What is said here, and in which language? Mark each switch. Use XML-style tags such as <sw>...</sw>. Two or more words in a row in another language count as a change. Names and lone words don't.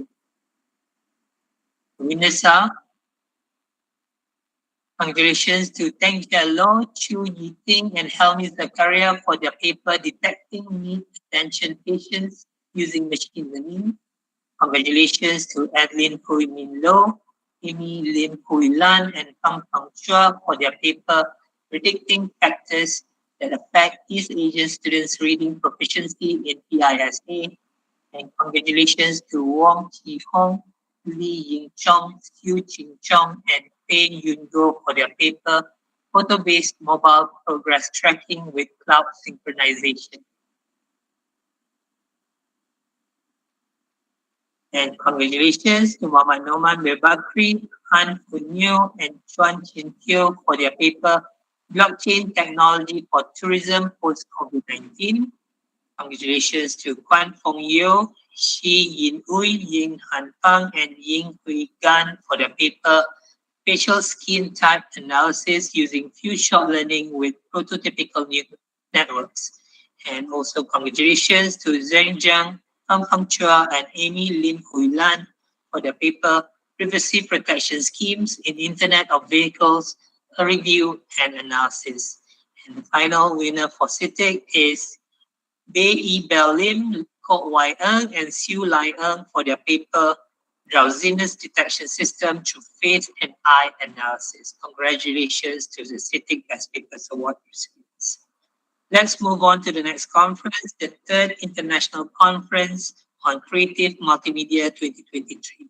<en>The winners are congratulations to Teng Jia Lo, Chu Yiting, and Helmi Zakaria for their paper Detecting Need Attention Patients Using Machine Learning. Congratulations to Adeline Hui Min Lo, Amy Lim Hui Lan, and Pang Pang Chua for their paper Predicting Factors that Affect East Asian Students' Reading Proficiency in PISA. And congratulations to Wong Chi Hong, Li Ying Chong, Xiu Ching Chong, and Pei Yun Go for their paper, Photo-Based Mobile Progress Tracking with Cloud Synchronization. And congratulations to Muhammad Noman Bebakri, Han Funyo, and Chuan Chin Teo for their paper, Blockchain Technology for Tourism Post-COVID-19. Congratulations to Kwan Fong Yeo, Shi Yin Ui, Ying Han Pang, and Ying Hui Gan for their paper, Facial Skin Type Analysis using Few-Shot Learning with Prototypical Networks. And also congratulations to Zheng Jiang, Pang Pang Chua, and Amy Lim Hui Lan for their paper, Privacy Protection Schemes in Internet of Vehicles, a Review and Analysis. And the final winner for CITIC is Bei Bell Lim, Kok Wai Eng, and Siu Lai Eng for their paper, Drowsiness Detection System through Face and Eye Analysis. Congratulations to the CITIC Best Papers Award recipients. Let's move on to the next conference, the 3rd International Conference on Creative Multimedia 2023.</en>